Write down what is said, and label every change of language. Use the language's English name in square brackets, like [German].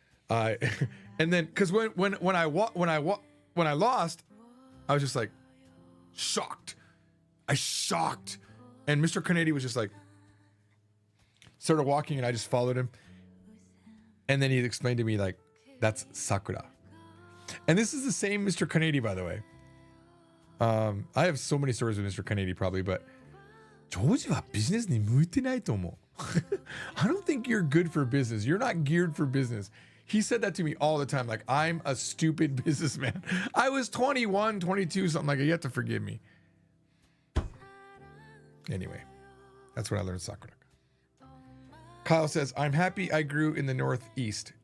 [English] And then, because when I lost, I was just like shocked. Shocked. And Mr. Kanedi was just like, started walking and I just followed him. And then he explained to me like, that's sakura. And this is the same Mr. Kanedi, by the way. I have so many stories with Mr. Kanedi probably, but [Japanese] Georgeはビジネスに向いてないと思う. [English] I don't think you're good for business. You're not geared for business. He said that to me all the time. Like, I'm a stupid businessman. I was 21, 22, something like that. You have to forgive me. Anyway, that's what I learned sakura. Kyle says, I'm happy I grew in the Northeast.